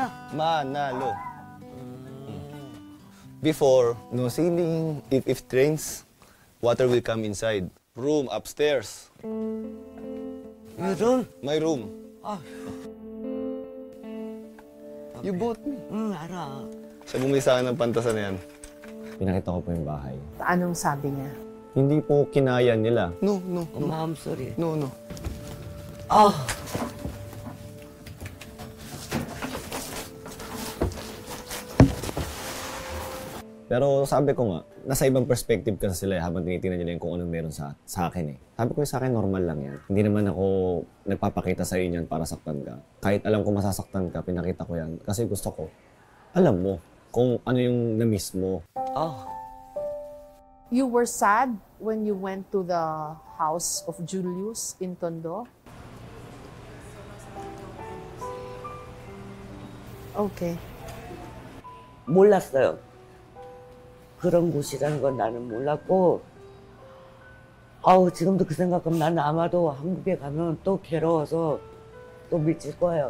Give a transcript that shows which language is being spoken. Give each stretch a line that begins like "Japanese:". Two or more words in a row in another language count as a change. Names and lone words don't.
Filipino: Manalo.
English: Before, no ceiling. If it rains, water will come inside. Room upstairs.
Korean: 유돈?
English: My room. 아, You bought me.
Korean: 응, 알아.
Filipino: Siya bumili sa akin ng pantasan na yan. Pinakita ko po yung bahay. Anong sabi niya? Hindi po kinaya nila. No.
Korean: 마음소리.
English: No. 아,
Filipino: Pero sabi ko nga, nasa ibang perspective kasi sila habang tinitingnan nila yung kung anong meron sa akin eh. Sabi ko sa akin, normal lang yan. Hindi naman ako nagpapakita sa iyo yan para saktan ka. Kahit alam ko masasaktan ka, pinakita ko yan. Kasi gusto ko, alam mo kung ano yung na-miss mo.
English: You were sad when you went to the house of Julius in Tondo? Okay.
Korean: 몰랐어요. 그런 곳이라는 건 나는 몰랐고, 지금도 그 생각하면 나는 아마도 한국에 가면 또 괴로워서 또 미칠 거예요.